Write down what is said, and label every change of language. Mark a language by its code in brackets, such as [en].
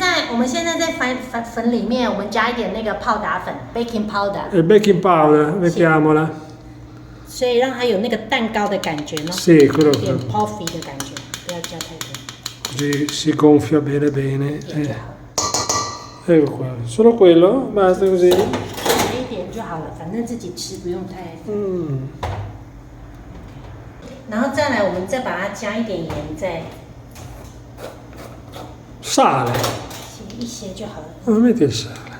[zh] 我们现在在粉里面，我们加一点那个泡打粉 （baking powder）， [it] E baking powder, mettiamola. [zh] 所以让它有那个蛋糕的感觉呢， [it] Sì, quello [zh] 有点 puffy 的感觉，不要加太多。 [it] così si gonfia bene bene. Ecco qua, solo quello? Basta così? [zh] 来一点就好了，反正自己吃不用太。然后再来，我们再把它加一点盐，再 [it] Sale. [zh] 一些就好了， [it] Non metti il sale.